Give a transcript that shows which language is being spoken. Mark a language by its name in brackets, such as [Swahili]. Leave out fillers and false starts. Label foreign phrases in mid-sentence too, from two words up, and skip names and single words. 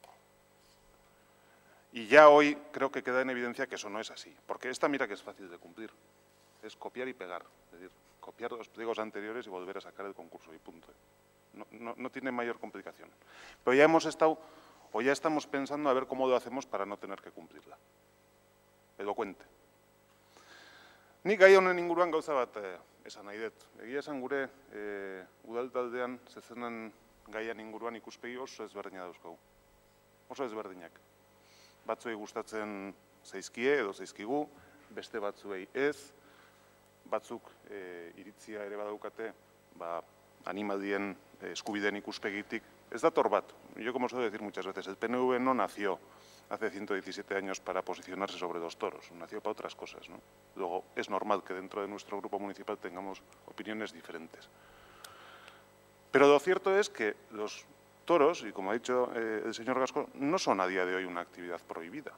[Spanish] Y ya hoy creo que queda en evidencia que eso no es así, porque esta mira que es fácil de cumplir, es copiar y pegar, es decir, copiar los pliegos anteriores y volver a sacar el concurso y punto. No tiene mayor complicación. Pero ya hemos estado, o ya estamos pensando a ver cómo lo hacemos para no tener que cumplirla. Elocuente. [Basque] Nik gai honen inguruan gauza bat esan nahi dut. Egia esan gure udal taldean zezenan gaian inguruan ikuspegi oso ezberdina dauzkagu. oso ezberdinak. Batzuei gustatzen zaizkie edo zaizkigu, beste batzuei ez, batzuk iritzia ere badaukate, animalien eskubideen ikuspegitik. Ez dator bat. [Spanish] Yo, como suelo decir muchas veces, el PNV no nació hace 117 años para posicionarse sobre los toros, nació para otras cosas, ¿no? Luego, es normal que dentro de nuestro grupo municipal tengamos opiniones diferentes. Pero lo cierto es que los toros, y como ha dicho el señor Gasco, no son a día de hoy una actividad prohibida.